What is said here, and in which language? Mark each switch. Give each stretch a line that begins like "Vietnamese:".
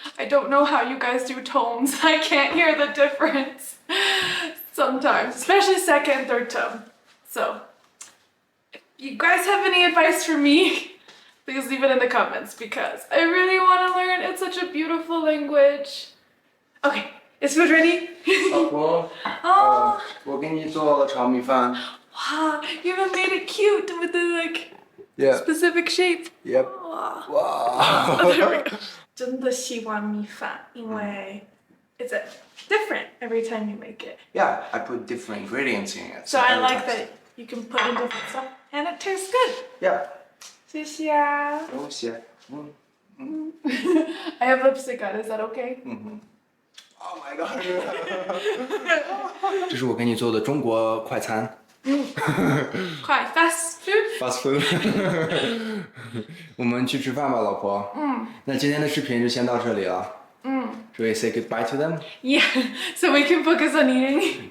English: I don't know how you guys do tones. I can't hear the difference sometimes, especially second and third tone. So if you guys have any advice for me, please leave it in the comments because I really want to learn. It's such a beautiful language. Okay, is food ready?
Chinese: 老婆，我给你做了炒米饭。
English: Wow, you even made it cute with the specific shape. Yep. Wow. There we go.
Chinese: 真的喜欢米饭，因为
English: it's different every time you make it. Yeah, I put different ingredients in it. So I like that you can put in different stuff and it tastes good. Yeah.
Chinese: 谢谢啊。不用谢。
English: I have lipstick on. Is that okay? Oh my god.
Chinese: 这是我给你做的中国快餐。
English: 快 fast food. Fast food
Chinese: 。 我们去吃饭吧，老婆。那今天的视频就先到这里了。
English: Should we say goodbye to them? Yeah, so we can focus on eating.